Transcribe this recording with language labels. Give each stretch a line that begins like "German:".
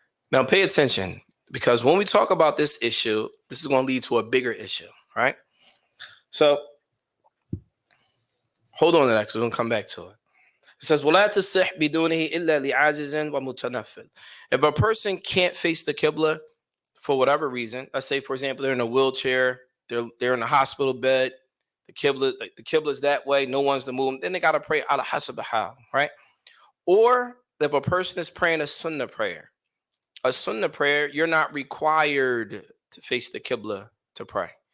English: Now pay attention, because when we talk about this issue, this is going to lead to a bigger issue, right? So hold on to that, because we're going to come back to it.
Arabic: It says, وَلَا تَصِحْ بِدُونِهِ إِلَّا لِعَاجِزٍ وَمُتَنَفِّلٍ.
English: If a person can't face the Qibla for whatever reason, let's say, for example, they're in a wheelchair, they're in a hospital bed, the Qibla is that way, no one's to move, then they got to pray ala hasab hal, right? Or if a person is praying a sunnah prayer, you're not required to face the Qibla to pray.